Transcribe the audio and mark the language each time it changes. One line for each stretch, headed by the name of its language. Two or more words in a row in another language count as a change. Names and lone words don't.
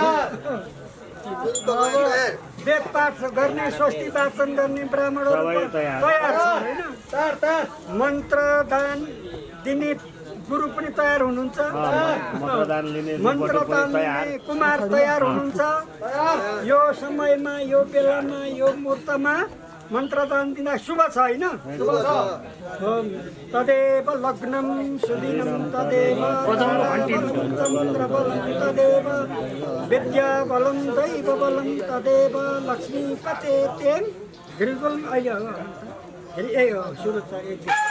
Nepali: वेद पाठ गर्ने स्वस्ति वाचन गर्ने ब्राह्मणहरू तयार छ होइन मन्त्रदान दिने गुरु पनि तयार हुनुहुन्छ मन्त्रदान लिने कुमार तयार हुनुहुन्छ यो समयमा यो बेलामा यो मुहूर्तमा मन्त्रदान दिँदा शुभ छ होइन
Sanskrit: तदेव लग्नं सुदिनं तदेव चन्द्रबलं तदेव विद्याबलं दैवबलं तदेव लक्ष्मीपते तेन घृगुल
Nepali: अहिले शुभ छ एक